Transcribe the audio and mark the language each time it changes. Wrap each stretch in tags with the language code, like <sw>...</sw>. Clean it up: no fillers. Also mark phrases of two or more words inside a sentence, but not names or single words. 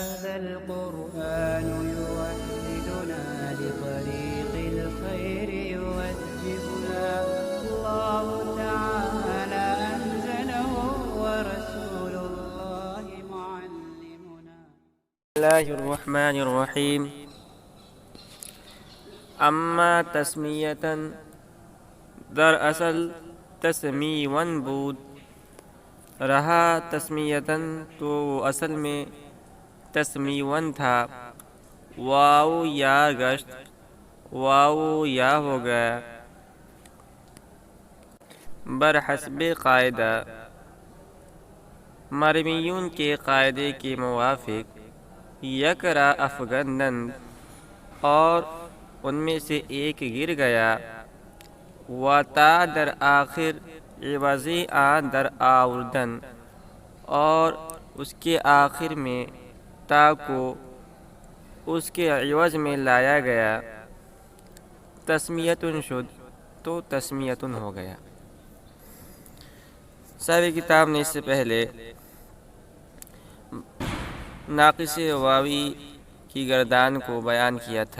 <ar>هذا القرآن يوحدنا لطريق الخير يوجهنا الله تعالى أنزله ورسول الله معلمنا. بسم الله الرحمن الرحیم. اما تسمیتاً،</ar> <fa>دراصل تسمیون بود.</fa> <ur>رہا تسمیتاً تو وہ اصل میں تسمیون تھا.</ur> <fa>واو یا گشت،</fa> <ur>واو یا ہو گیا.</ur> <fa>برحسب قاعدہ،</fa> <ur>مرمیون کے قاعدے کے موافق.</ur> <fa>یکرا افغنن،</fa> <ur>اور ان میں سے ایک گر گیا.</ur> <fa>و تا در آخر عوضی آن در آوردن،</fa> <ur>اور اس کے آخر میں تا کو اس کے عوض میں لایا گیا.</ur> <fa>تسمیتن شد</fa> <ur>تو تسمیتن ہو گیا. صاحب کتاب نے اس سے پہلے ناقص واوی کی گردان کو بیان کیا تھا.</ur>